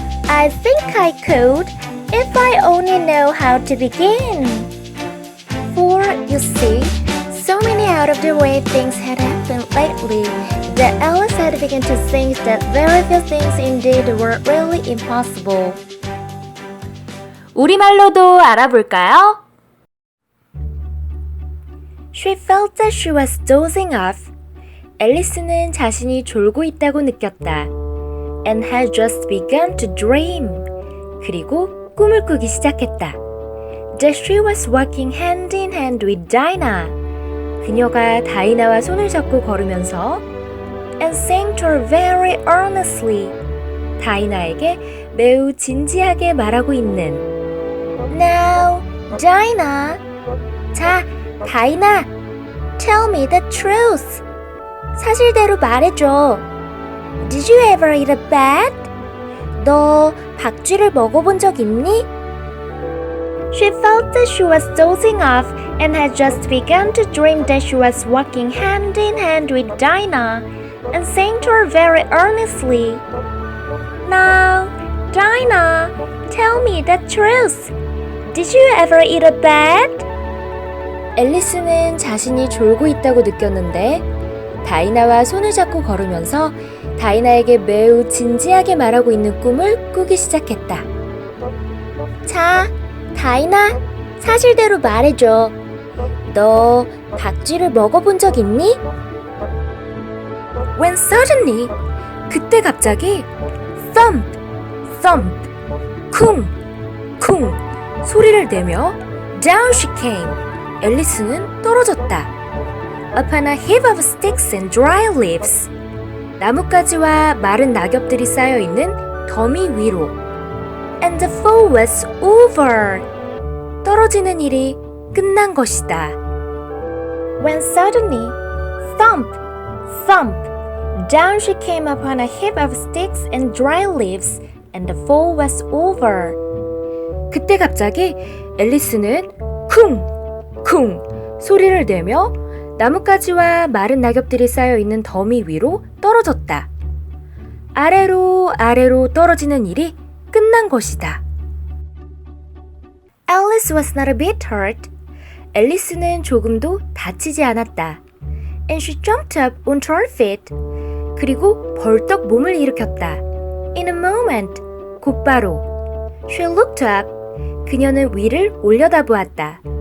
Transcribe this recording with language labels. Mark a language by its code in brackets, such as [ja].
[en] I think I could, if I only know how to begin. For, you see, so many out-of-the-way things had happened lately that Alice had begun to think that very few things indeed were really impossible. [ko] 우리말로도 알아볼까요? [en] She felt that she was dozing off. [ko] 앨리스는 자신이 졸고 있다고 느꼈다. [en] And had just begun to dream. [ko] 그리고 꿈을 꾸기 시작했다. [en] That she was walking hand in hand with Dinah. [ko] 그녀가 다이나와 손을 잡고 걸으면서 [en] and saying to her very earnestly. [ko] 다이나에게 매우 진지하게 말하고 있는 [en] Now, Dinah. [ko] 자, 다이나. [en] Tell me the truth. [ko] 사실대로 말해줘. [en] Did you ever eat a bat? [ko] 너 박쥐를 먹어본 적 있니? [en] She felt that she was dozing off and had just begun to dream that she was walking hand in hand with Dinah and saying to her very earnestly, Now, Dinah, tell me the truth. Did you ever eat a bat? [ko] 앨리스는 자신이 졸고 있다고 느꼈는데 다이나와 손을 잡고 걸으면서 다이나에게 매우 진지하게 말하고 있는 꿈을 꾸기 시작했다. 자, 다이나, 사실대로 말해줘. 너 박쥐를 먹어본 적 있니? [en] When suddenly, [ko] 그때 갑자기 [en] thump, thump, [ko] 쿵, 쿵 소리를 내며 [en] down she came. [ko] 앨리스는 떨어졌다. [en] Upon a heap of sticks and dry leaves. [ko] 나뭇가지와 마른 낙엽들이 쌓여있는 더미 위로. [en] And the fall was over. [ko] 떨어지는 일이 끝난 것이다. [en] When suddenly, thump, thump, down she came upon a heap of sticks and dry leaves, and the fall was over. [ko] 그때 갑자기 앨리스는 쿵! 쿵! 소리를 내며 나뭇가지와 마른 낙엽들이 쌓여있는 더미 위로 떨어졌다. 아래로 아래로 떨어지는 일이 끝난 것이다. [en] Alice was not a bit hurt, [ko] 앨리스는 조금도 다치지 않았다. [en] and she jumped up onto her feet. [ko] 그리고 벌떡 몸을 일으켰다. [en] In a moment, [ko] 곧바로. [en] she looked up, [ko] 그녀는 위를 올려다보았다.